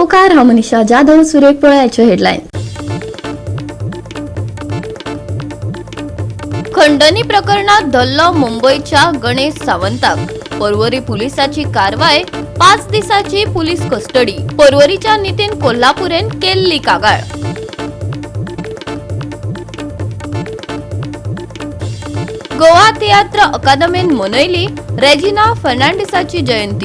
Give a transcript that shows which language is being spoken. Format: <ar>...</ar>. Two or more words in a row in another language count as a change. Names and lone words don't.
<kok>नमस्कार, हा मनीषा जाधव. सुरेख पळयाचे हेडलाईन. खंडणी प्रकरणात धल्लो मुंबईच्या गणेश सावंताक. पर्वरी पोलिसाची कारवाय. 5 दिसाची</kok> <en>police custody.</en> <kok>पर्वरीच्या नितीन कोल्हापुरेन केल्ली कागाळ. गोवा थिएटर अकादमीन मनयली रेजिना फर्नांडिसाची जयंती.</kok>